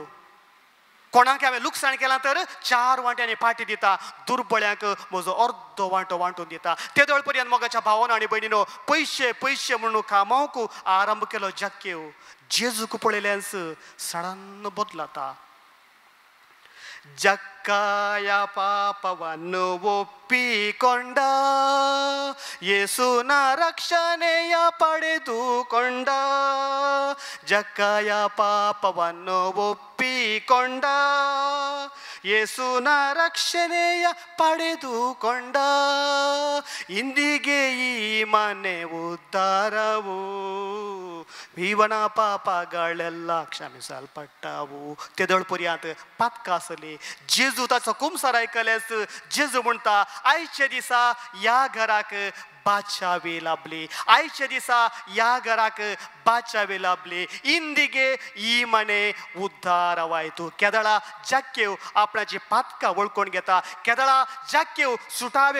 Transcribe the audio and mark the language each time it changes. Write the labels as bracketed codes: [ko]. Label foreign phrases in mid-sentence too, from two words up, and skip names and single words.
[kok] कोणाक हांवें लुकसाण केलां तर 4 वांट्यांनी पाटी दिता. दुर्बळ्यांक म्हजो अर्दो वांटो वांटून दिता. तेदोळ पर्यंत मोगाच्या भावान आनी भयणीनो, पयशे पयशे म्हणून कामावंक आरंभ केलो जक्केव. जेजूक पळयल्यास सडन बदलता. [kn] ಜಕ್ಕಾಯ ಪಾಪವನ್ನು ಒಪ್ಪಿಕೊಂಡ ಯೇಸುನ ರಕ್ಷಣೆಯ ಪಡೆದುಕೊಂಡ ಜಕ್ಕಾಯ ಪಾಪವನ್ನು ಒಪ್ಪಿಕೊಂಡ ಯೇಸುನ ರಕ್ಷಣೆಯ ಪಡೆದುಕೊಂಡ ಇಂದಿಗೆ ಈ ಮನೆ ಉದ್ಧಾರವು ಇವನ ಪಾಪಗಳೆಲ್ಲ ಕ್ಷಮಿಸಲ್ಪಟ್ಟವು [kok] तेदोळपर्यंत पातका आसली जेजू ताचो कुमसार आयकल्यास जेजू म्हणटा आयच्या दिसा ह्या घराक बादशावी लाभली आयच्या दिसा ह्या घराक बादशावी लाभली [kn] ಇಂದಿಗೆ ಈ ಮನೆ ಉದ್ಧಾರ ವಾಯಿತು [kok] केदळा जक्केव आपणाची पातकां वळखून घेता केदळा जक्केव सुटावे